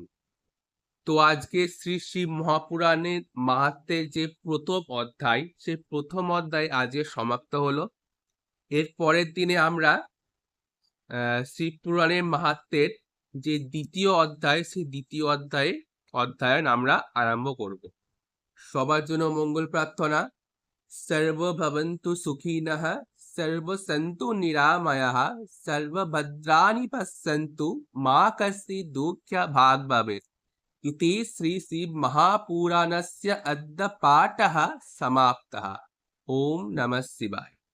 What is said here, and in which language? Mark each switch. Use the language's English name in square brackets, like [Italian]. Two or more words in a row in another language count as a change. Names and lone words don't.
[Bangla] তো আজকে শ্রী শিব মহাপুরাণের মাহাত্ম্যের যে প্রথম অধ্যায়, সেই প্রথম অধ্যায় আজকে সমাপ্ত হলো। এর পরের দিনে আমরা শিব পুরাণের মাহাত্ম্যের যে দ্বিতীয় অধ্যায়, সেই দ্বিতীয় অধ্যায়ন আমরা আরম্ভ করব। সবার জন্য মঙ্গল প্রার্থনা। [Sanskrit] सर्वभवन्तु सुखिनः, सर्वसन्तु निरामयः, सर्वभद्राणि पश्यन्तु, मा कश्चित् दुःखभाग् भवेत्। इति श्री शिव महापुराणस्य अद्य पाठः समाप्तः। ओम नमः शिवाय।